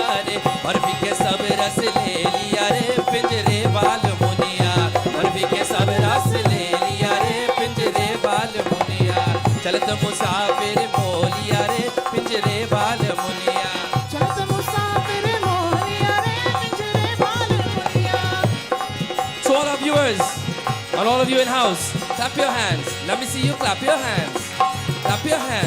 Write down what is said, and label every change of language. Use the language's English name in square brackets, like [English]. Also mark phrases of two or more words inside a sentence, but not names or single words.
[Bhojpuri] रे बर्फी के सब रस ले लिया रे पिंजरे बाल मुनिया बर्फी के सब रस ले लिया रे पिंजरे बाल मुनिया चलत मुसाफिर मोलिया रे पिंजरे बाल मुनिया चलत मुसाफिर मोलिया रे पिंजरे बाल मुनिया [English] So all of viewers and all of you in house, clap your hands. Let me see you clap your hands. Clap your hands.